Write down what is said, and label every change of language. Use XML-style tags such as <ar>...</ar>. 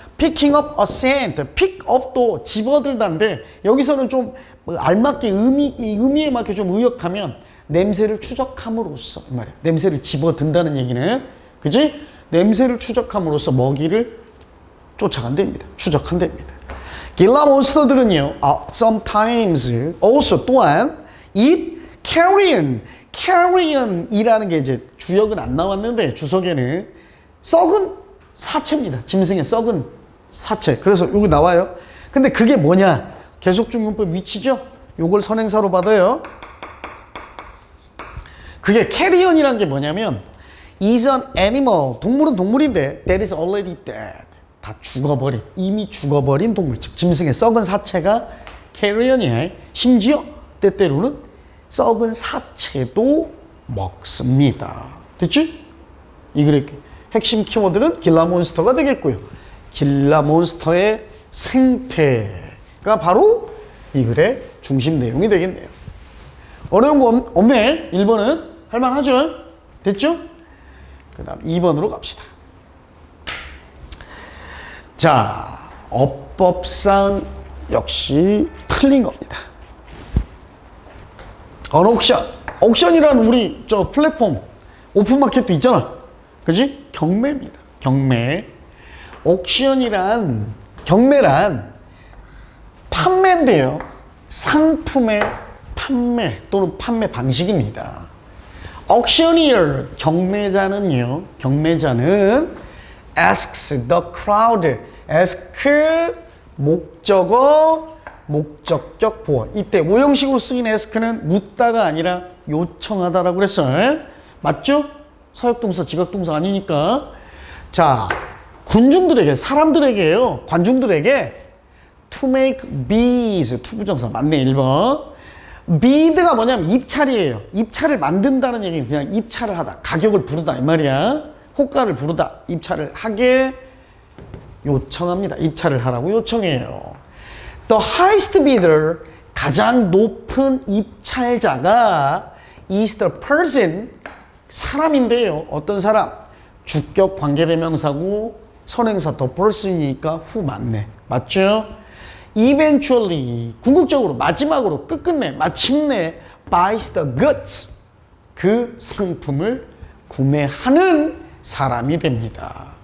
<en>picking up a scent.</en> <ko>pick up도 집어들다인데 여기서는 좀 알맞게 의미에 맞게 좀 의역하면 냄새를 추적함으로써 이 말이야. 냄새를 집어든다는 얘기는, 그지? 냄새를 추적함으로써 먹이를 쫓아간답니다. 추적한답니다. 길라몬스터들은요,</ko> <en>sometimes, also</en> <ko>또한</ko> <en>eat carrion.</en> <ko>carrion이라는 게 이제 주역은 안 나왔는데 주석에는 썩은 사체입니다. 짐승의 썩은 사체. 그래서 여기 나와요. 근데 그게 뭐냐? 계속중용법 위치죠? 요걸 선행사로 받아요. 그게 carrion이라는 게 뭐냐면</ko> <en>is an animal.</en> <ko>동물은 동물인데</ko> <en>that is already dead.</en> <ko>다 죽어버린, 이미 죽어버린 동물. 즉 짐승의 썩은 사체가 carrion이야. 심지어 때때로는 썩은 사체도 먹습니다. 됐지? 이 글의 핵심 키워드는 길라몬스터가 되겠고요. 길라몬스터의 생태가 바로 이 글의 중심 내용이 되겠네요. 어려운 거 없네. 1번은 할만하죠? 됐죠? 그 다음 2번으로 갑시다. 자, 어법상 역시 틀린 겁니다. 언옥션. 옥션이라는 우리 저 플랫폼 오픈마켓도 있잖아. 그지? 경매입니다. 경매. 옥션이란, 경매란 판매인데요. 상품의 판매 또는 판매 방식입니다. auctioneer, 경매자는요. 경매자는</ko> <en>asks the crowd.</en> <ko>ask 목적어 목적격 보어. 이때 오형식으로 쓰인 ask는 묻다가 아니라 요청하다라고 그랬어요. 맞죠? 사역동사, 지각동사 아니니까. 자, 군중들에게, 사람들에게요, 관중들에게</ko> <en>to make bids,</en> <ko>투부정사 맞네. 1번. bid가 뭐냐면 입찰이에요. 입찰을 만든다는 얘기는 그냥 입찰을 하다, 가격을 부르다 이 말이야. 호가를 부르다, 입찰을 하게 요청합니다. 입찰을 하라고 요청해요.</ko> <en>The highest bidder,</en> <ko>가장 높은 입찰자가</ko> <en>is the person,</en> <ko>사람인데요. 어떤 사람? 주격 관계대명사고 선행사 the person이니까 후 맞네. 맞죠?</ko> <en>Eventually,</en> <ko>궁극적으로, 마지막으로, 끝끝내, 마침내</ko> <en>buys the goods,</en> <ko>그 상품을 구매하는 사람이 됩니다.</ko>